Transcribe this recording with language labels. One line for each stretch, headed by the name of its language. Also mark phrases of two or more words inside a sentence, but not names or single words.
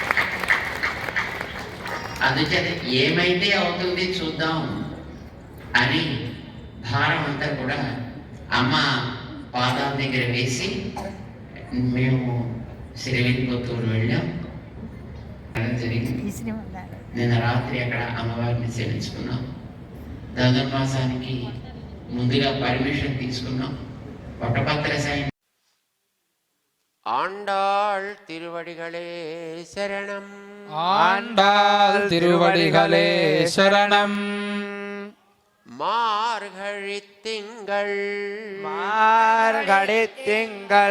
Telugu: అందుచేత ఏమైతే అవుతుంది చూద్దాం అని భారం అంతా కూడా అమ్మ పాదాల దగ్గర వేసి మేము శ్రీవిల్లిపుత్తూరు వెళ్ళాం. జరిగింది. నిన్న రాత్రి అక్కడ అమ్మవారిని సేవించుకున్నాం. ధనుర్మాసానికి ముందుగా పర్మిషన్ తీసుకున్నాం. పట్టపత్ర సాయం.
Tamil: ஆண்டாள் திருவடிகளே சரணம். ஆண்டாள் திருவடிகளே சரணம். மார்கழித்திங்கள் மார்கழித்திங்கள்